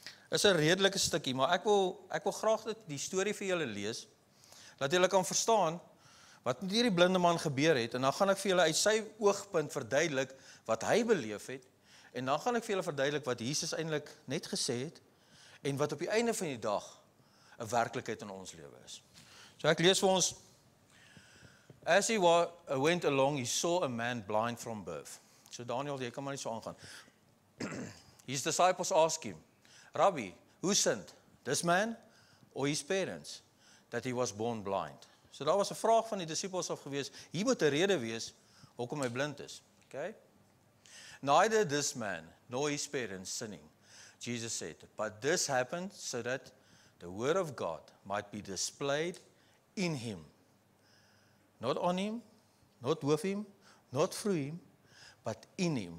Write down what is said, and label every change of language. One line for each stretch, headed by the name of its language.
Afrikaans: Is 'n redelike stukkie, maar ek wil graag die storie vir julle lees, dat julle kan verstaan wat met hierdie blinde man gebeur het, en dan gaan ek vir julle uit sy oogpunt verduidelik wat hy beleef het, en dan gaan ek vir julle verduidelik wat Jesus eintlik net gesê het, en wat op die einde van die dag 'n werklikheid in ons lewe is. So ek lees vir ons.
English: As he went along, he saw a man blind from birth.
Afrikaans: So Daniel, jy kan maar nie so aangaan.
English: His disciples asked him, Rabbi, who sinned, this man or his parents, that he was born blind?
Afrikaans: So daar was 'n vraag van die disippels af gewees, hier moet 'n rede wees hoekom hy blind is. Okay?
English: Neither this man nor his parents sinning, Jesus said, but this happened so that the word of God might be displayed in him. Not on him, not with him, not through him, but in him.